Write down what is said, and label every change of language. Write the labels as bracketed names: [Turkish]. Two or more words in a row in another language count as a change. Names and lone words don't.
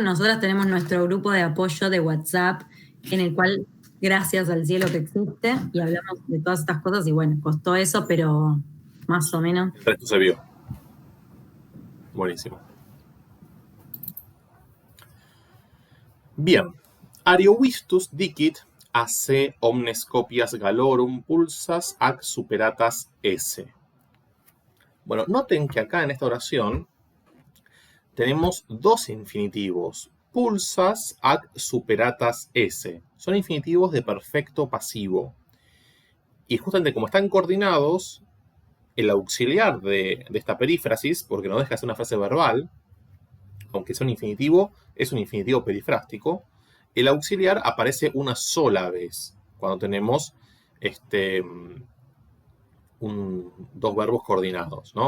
[Spanish] Nosotras tenemos nuestro grupo de apoyo de WhatsApp, en el cual, gracias al cielo que existe, y hablamos de todas estas cosas, y bueno, costó eso, pero más o menos. El resto se vio. Buenísimo. Bien. [Latin] Ariovistus dicit AC omnes copias galorum pulsas ac superatas esse. [Spanish] Bueno, noten que acá en esta oración tenemos dos infinitivos, [Latin] pulsas ac superatas esse. [Spanish] Son infinitivos de perfecto pasivo. Y justamente como están coordinados, el auxiliar de esta perífrasis, porque no deja de ser una frase verbal, aunque sea un infinitivo, es un infinitivo perifrástico, el auxiliar aparece una sola vez, cuando tenemos dos verbos coordinados, ¿no?